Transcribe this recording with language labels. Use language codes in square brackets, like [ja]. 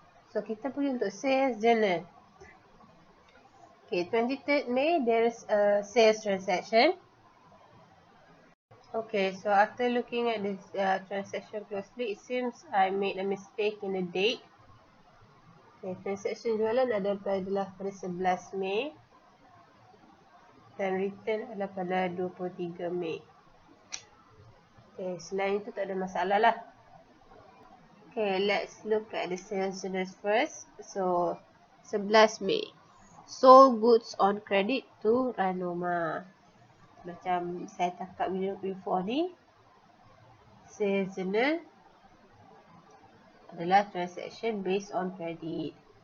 [ms] So kita pergi untuk sales journal. [en] Okay, 23rd May there is a sales transaction. Okay, so after looking at this transaction closely, it seems I made a mistake in the date. [ms] Okay, transaction jualan adalah pada 11 Mei dan return adalah pada 23 Mei. Okay, selain itu tak ada masalah lah. [en] Okay, let's look at the sales journals first. So 11 Mei, sold goods on credit to Ranoma. [ms] Macam saya cakap before ni, sales journal adalah [en] transaction based on credit.